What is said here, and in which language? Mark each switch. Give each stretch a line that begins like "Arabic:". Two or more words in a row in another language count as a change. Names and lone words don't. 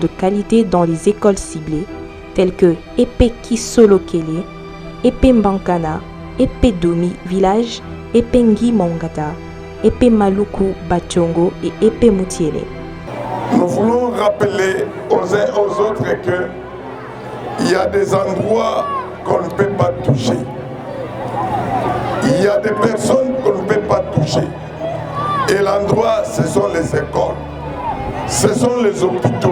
French: qualité dans les écoles ciblées, telles que Epé Kisolokele, Epé Mbankana, Epé Domi Village, Epé Ngi Mongata, Epé Maluku Bachongo et Epé Moutiele. Nous voulons rappeler aux uns aux autres qu'il y a des endroits qu'on ne peut pas toucher. Il y a des personnes qu'on ne peut pas toucher. Et l'endroit, ce sont les écoles, ce sont les hôpitaux.